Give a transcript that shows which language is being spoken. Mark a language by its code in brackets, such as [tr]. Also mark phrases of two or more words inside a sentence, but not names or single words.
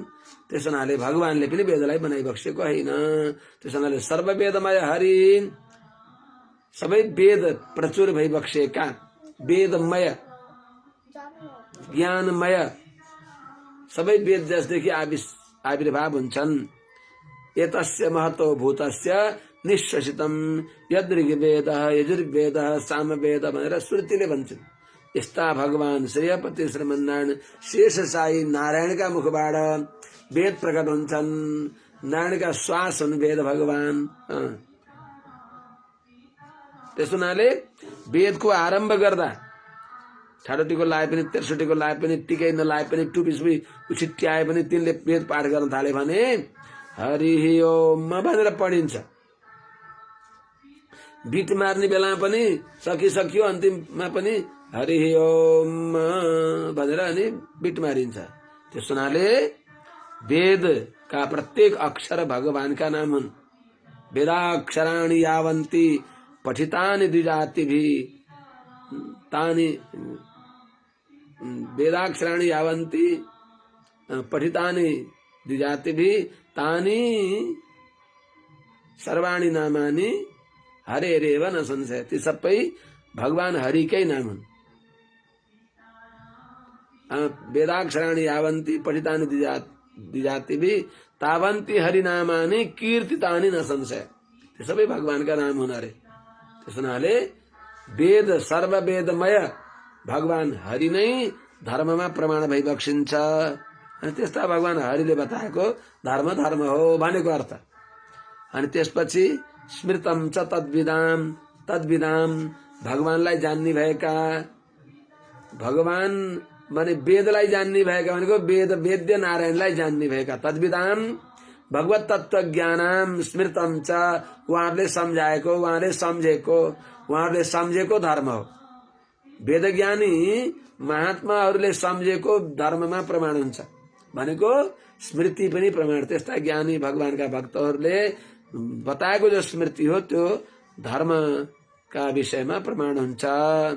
[ne] त्यस हुनाले भगवानले पनि वेदलाई बनाइबक्सेको होइन। त्यस हुनाले सर्ववेदमय हरि, सबै वेद प्रचुर भइबक्सेका, वेदमय ज्ञानमय सबै वेद जसदेखि आविर्भाव हुन्छन्। [sa] एतस्य महतो भूतस्य निश्वसितम यद् यजुर्वेद सामवेद [ne] भनेर श्रुतिले भन्छन्। यस्ता भगवान श्रेयपति श्रीमन्नारायण शेष साई नारायणका मुखबाट वेद प्रकट हुन्छन्। नारायणका श्वास हुन् वेद भगवान। त्यस हुनाले वेदको आरम्भ गर्दा ठाडो टिको लाए पनि, तेर्सो टिको लाए पनि, टिकै नलाए पनि, टुपी उछिट्याए पनि तिनले वेद पाठ गर्न थाले भने हरि ओम भनेर पढिन्छ। बिट मार्ने बेलामा पनि सकिसक्यो, अन्तिममा पनि हरि ओम भनेर अनि बिट मारिन्छ। त्यस हुनाले वेदका प्रत्येक अक्षर भगवानका नाम हुन्। [sa] वेदाक्षराणि यावन्ति पठितानि द्विजातिभिः तानि वेदाक्षराणि यावन्ति पठितानि द्विजातिभिः तानि सर्वाणि नामानि हरेरेव न संशय। [ne] ती सबै भगवान हरिकै नाम हुन्। [sa] वेदाक्षराणि यावन्ति पठितानि द्विजातिभिः तावन्ति हरिनामानि कीर्तितानि न संशय। [ne] ती सबै भगवानका नाम हुन् अरे। त्यस हुनाले वेद सर्ववेदमय भगवान हरि नै धर्ममा प्रमाण भइबक्सिन्छ। अनि त्यस्ता भगवान हरिले बताएको धर्म धर्म हो भनेको अर्थ। अनि त्यसपछि [sa] स्मृतम च तद्विदाम [ne] भगवानलाई जान्ने भएका, भगवान माने वेदलाई जान्ने भएका भनेको वेद वेद्य नारायणलाई जान्ने भएका। [sa] तद्विदाम भगवत तत्व ज्ञानम स्मृतम च [ne] उहाँहरूले सम्झाएको, उहाँले सम्झेको, उहाँहरूले सम्झेको धर्म हो। वेदज्ञानी महात्माहरूले सम्झेको धर्ममा प्रमाण हुन्छ भनेको स्मृति पनि प्रमाण। त्यस्ता ज्ञानी भगवानका भक्तहरूले बताएको जो स्मृति हो त्यो धर्मका विषयमा प्रमाण हुन्छ।